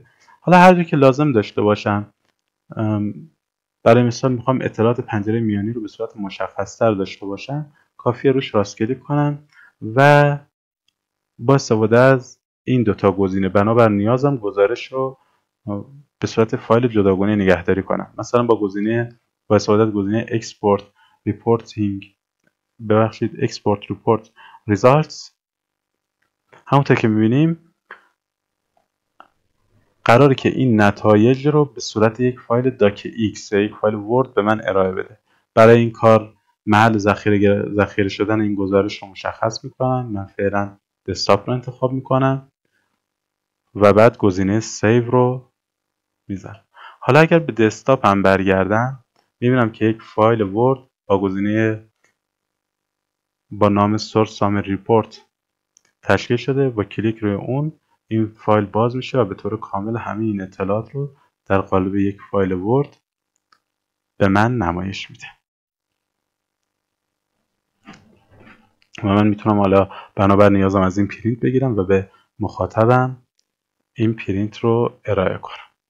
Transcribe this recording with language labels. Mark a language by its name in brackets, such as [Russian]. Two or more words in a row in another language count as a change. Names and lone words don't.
[Persian] حالا هر جا که لازم داشته باشم، برای مثال میخوام اطلاعات پنجره میانی رو به صورت مشخص‌تر داشته باشم، کافیه روش راست کلیک کنم و با استفاده از این 2 تا گزینه بنابر نیازم گزارش رو به صورت فایل جداگانه نگهداری کنم. مثلا با استفاده از گزینه [English] export report results [Persian] همونطور که میبینیم قراره که این نتایج رو به صورت یک فایل docx یا یک فایل ورد به من ارائه بده. برای این کار محل ذخیره شدن این گزارش رو مشخص میکنم. من فعلا دسکتاپ رو انتخاب میکنم و بعد گزینه سیو رو میذارم. حالا اگر به دسکتاپ هم برگردم میبینم که یک فایل ورد با نام [English] source summary report [Persian] تشکیل شده و کلیک روی اون این فایل باز میشه و به طور کامل همه این اطلاعات رو در قالب یک فایل ورد به من نمایش میده و من میتونم حالا بنابر نیازم از این پرینت بگیرم و به مخاطبم این پرینت رو ارائه کنم.